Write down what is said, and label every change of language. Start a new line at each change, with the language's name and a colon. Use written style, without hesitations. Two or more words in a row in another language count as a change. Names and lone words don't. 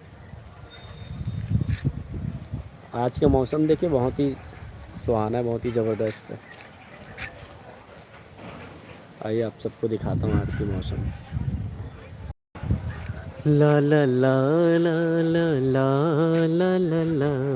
Hindi: आज का मौसम देखिए बहुत ही सुहाना है, बहुत ही ज़बरदस्त है। आइए आप सबको दिखाता हूँ आज की मौसम। ला ला ला ला ला ला ला ला ला